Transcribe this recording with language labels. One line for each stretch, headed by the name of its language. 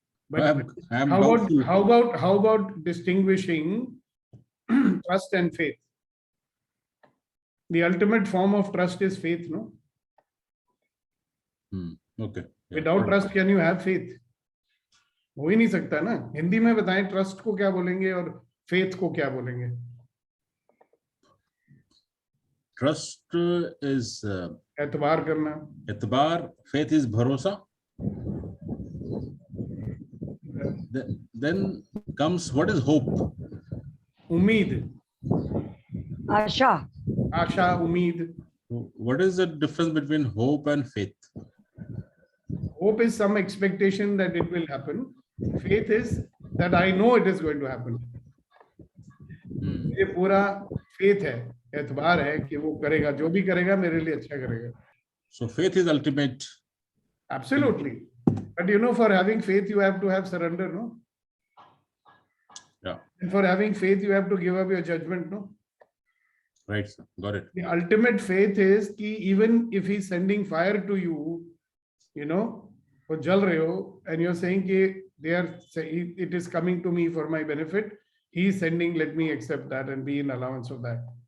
English: But I am how about distinguishing trust and faith? The ultimate form of trust is faith, no? Okay. Yeah. Without trust, can you have faith?
Hindi: हो ही नहीं सकता ना. हिंदी में बताएं trust को क्या बोलेंगे और फेथ को क्या बोलेंगे?
English: Trust is
Hindi: एतबार करना. एतबार, faith is भरोसा.
English: Then comes, what is hope?
Hindi: उम्मीद. आशा. आशा, उम्मीद.
English: What is the difference between hope and faith? Hope is some expectation that it will happen. Faith is that I know it is going to happen.
Hindi: ये पूरा faith है, एतबार है कि वो करेगा, जो भी करेगा मेरे लिए अच्छा करेगा.
English: So faith is ultimate. Absolutely. But for having faith, you have to have surrender, no? Yeah. And for having faith, you have to give up your judgment, no? Right, sir. Got it. The ultimate faith is that even if He's sending fire to you, वो जल रहे हो, and you're saying it is coming to me for my benefit, He's sending, let me accept that and be in allowance of that.